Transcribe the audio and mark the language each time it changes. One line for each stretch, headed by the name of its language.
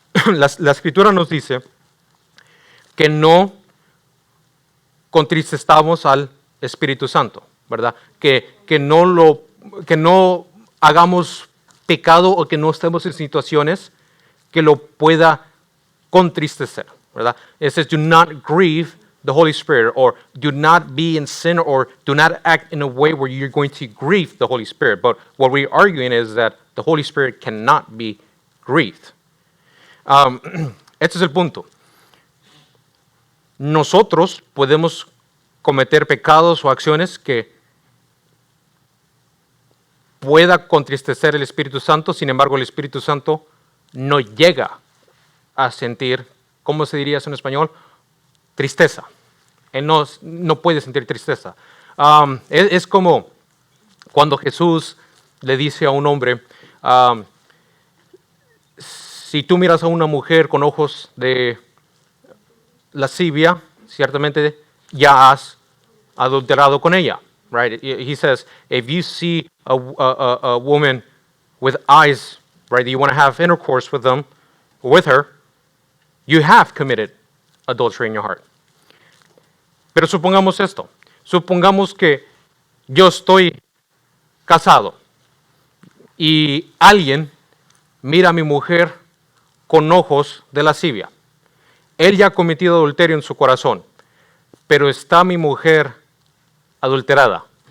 Spanish: La Escritura nos dice que no contristamos al Espíritu Santo, ¿verdad? Que no hagamos pecado o que no estemos en situaciones que lo pueda contristecer, ¿verdad?
English: It says, do not grieve the Holy Spirit, or do not be in sin, or do not act in a way where you're going to grieve the Holy Spirit. But what we're arguing is that the Holy Spirit cannot be grieved.
Spanish: Este es el punto. Nosotros podemos cometer pecados o acciones que pueda contristecer el Espíritu Santo, sin embargo el Espíritu Santo no llega a sentir, ¿cómo se diría eso en español? Tristeza. Él no puede sentir tristeza. Es como cuando Jesús le dice a un hombre, si tú miras a una mujer con ojos de lascivia, ciertamente ya has adulterado con ella.
English: Right? He says, if you see a woman with eyes, right, you want to have intercourse with them, with her, you have committed adultery in your heart.
Spanish: Pero supongamos esto. Supongamos que yo estoy casado y alguien mira a mi mujer con ojos de lascivia. Él ya ha cometido adulterio en su corazón, pero está mi mujer adulterada.